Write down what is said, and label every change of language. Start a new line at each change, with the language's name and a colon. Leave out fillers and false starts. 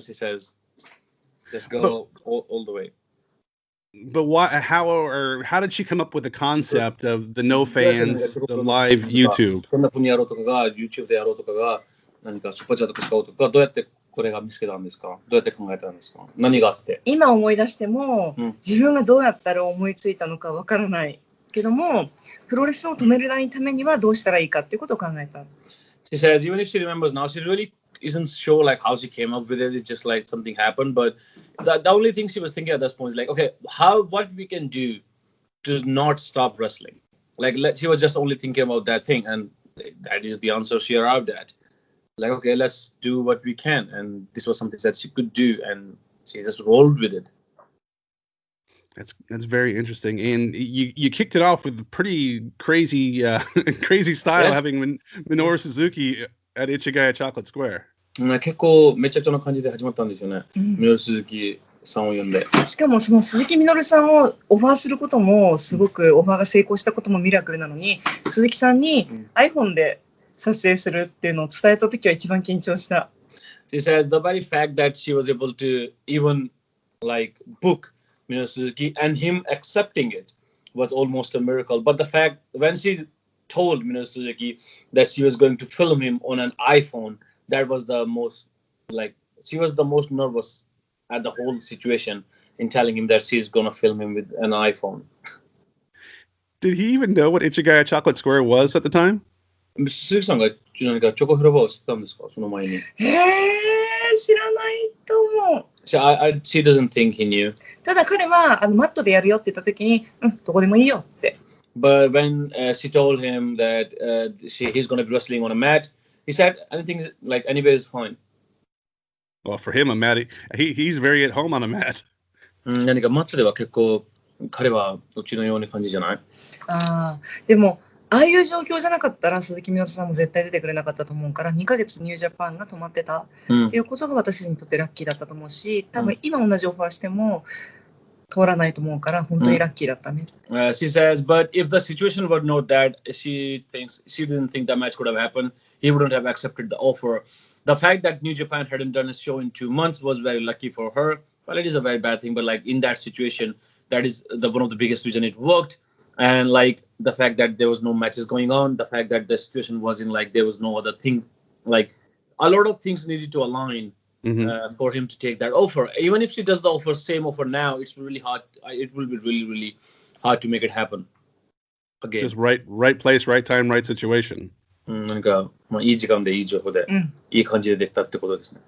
English: She says, "Just go all the way." But how did she come up with the concept of the no fans, the live YouTube?
Japanese: そんな風にやろうとかが YouTube でやろうとかが何かスーパーチャット使おうとかどうやってこれが見つけたんですか？どうやって考えたんですか？何があって？今思い出しても、自分がどうやったら思いついたのかわからないけども、プロレスを止めないためにはどうしたらいいかっていうことを考えた。
English: She says, even if she remembers now, she really isn't sure like how she came up with it. It's just like something happened. But the only thing she was thinking at this point is like, okay, what we can do to not stop wrestling. Like she was just only thinking about that thing, and that is the answer she arrived at. Like, okay, let's do what we can, and this was something that she could do, and she just rolled with it. That's very interesting, and you kicked it off with a pretty crazy style, yes. Having Minoru Suzuki at Ichigaya Chocolate Square.
Japanese: 結構めちゃくちゃな感じで始まったんですよね。ミノル鈴木さんを呼んで。しかもその鈴木みのるさんをオファーすることもすごくオファーが成功したこともミラクルなのに、鈴木さんに iPhone で撮影するっていうのを伝えた時は一番緊張した。
English: She says the very fact that she was able to even like book Minoru Suzuki and him accepting it was almost a miracle. But the fact when she told Minoru Suzuki that she was going to film him on an iPhone, that was the most she was the most nervous at the whole situation in telling him that she's gonna film him with an iPhone. Did he even know what Ichigaya Chocolate Square was at the time?
Japanese: 鈴木さんが何かチョコフラバーを知ったんですか？その前に。知らないと思う。
English: She doesn't think he knew.
Japanese: ただ彼はマットでやるよって言った時に、どこでもいいよって。
English: But when she told him that he's going to be wrestling on a mat, he said anything like anywhere is fine. Well, for him, a mat, he's very at home on a mat.
Japanese: 何かマットでは結構彼はどっちのような感じじゃない？でも。ああいう状況じゃなかったら鈴木みのるさんも絶対出てくれなかったと思うから2ヶ月ニュージャパンが止まってたっていうことが私にとってラッキーだったと思うし多分今同じオファーしても通らないと思うから本当にラッキーだったね。
English: She says, but if the situation were not that, she didn't think that match could have happened. He wouldn't have accepted the offer. The fact that New Japan hadn't done a show in 2 months was very lucky for her. Well, it is a very bad thing, but like in that situation, that is one of the biggest reason it worked. And like the fact that there was no matches going on, the fact that the situation was in like there was no other thing, like a lot of things needed to align for him to take that offer. Even if she does the same offer now, it's really hard. It will be really, really hard to make it happen. Again. Just right place, right time, right situation.
Japanese: なんかまあいい時間でいい情報でいい感じでできたってことですね。